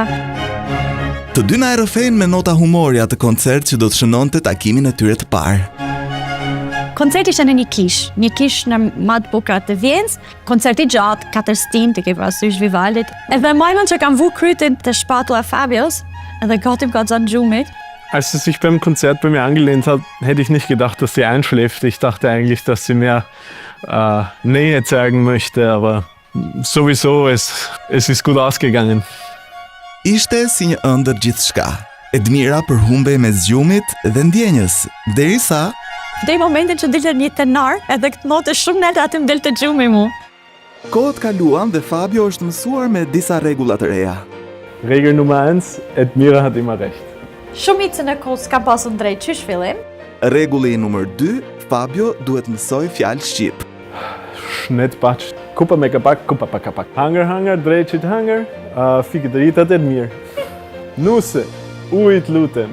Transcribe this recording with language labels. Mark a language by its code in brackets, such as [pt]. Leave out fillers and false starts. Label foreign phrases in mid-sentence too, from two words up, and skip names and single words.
[sq] Të dy na erëfejnë me nota humori atë koncert që do të shënonte takimin e tyre të parë. Koncerti ishte në një kish në matë bukrat të Vjenës, koncerti gjatë, 4 stin të ke parasysh Vivaldit. Edhe majmën që kam vu krytin të shpatula Fabios, edhe gatim ka zan gjumit. [de] Als sie sich beim Konzert bei mir angelehnt hat, hätte ich nicht gedacht, dass sie einschläft. Ich dachte eigentlich, dass sie mehr Nähe zeigen möchte, aber sowieso, es ist gut ausgegangen. [sq] Ishte si një ëndër gjithçka. Edmira përhumbej me zgjumit dhe ndjenjës, derisa Vdej momentin që dilte një tenar, edhe këtë notë shumë naltë aty më delte gjumi mu. Kohët kaluan dhe Fabio është mësuar me disa rregulla të reja. [de] Regel Nummer 1, Edmira hat immer recht. [sq] Shumicën e kohës ka pasur drejt qysh fillim. Rregulli numër 2, Fabio duhet mësoj fjalë shqip. Schnittbatsch, kuppa me kapak, kuppa pa kapak. Hanger, drejqit hanger, fikëdëritat Edmir. Nuse, ujt lutem.